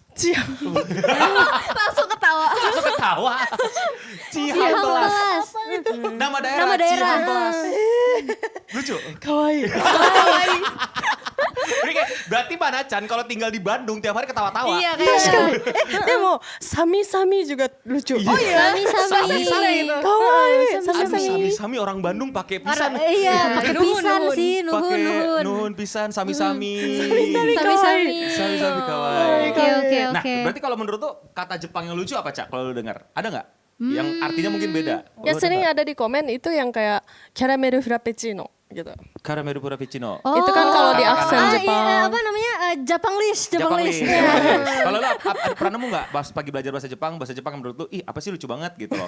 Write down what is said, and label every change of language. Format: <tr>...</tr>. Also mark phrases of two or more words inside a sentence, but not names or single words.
<id>Langsung ketawa. Langsung ketawa. Cihampelas. Nama daerah. Cihampelas. Lucu. Kawaii. Ini kayak, berarti Mana Chan kalau tinggal di Bandung tiap hari ketawa-tawa. Iya kayaknya. Demo, sami-sami juga lucu. Oh iya. Sami-sami. Kawaii. Aduh, sami-sami orang Bandung pakai pisan. Iya, pakai pisan sih, Pakai nuhun.</id> <su>nuhun pisan, sami-sami.</su> <id>Sami-sami. Sami-sami kawaii. Oke. Nah, berarti kalau menurut tuh kata Jepang yang lucu apa, Cak? Kalau lu dengar, ada nggak? Yang artinya mungkin beda. Ya sering ada di komen itu yang kayak</id> <en>caramel frappuccino</en> <id>gitu.</id> <en>Caramel frappuccino.</en> <id>Itu kan kalau di aksen Jepang. Iya, apa namanya? Japanglish. Japanglish. Kalau lu pernah nemu nggak pas pagi belajar bahasa Jepang yang menurut lu, ih apa sih lucu banget gitu loh.</id>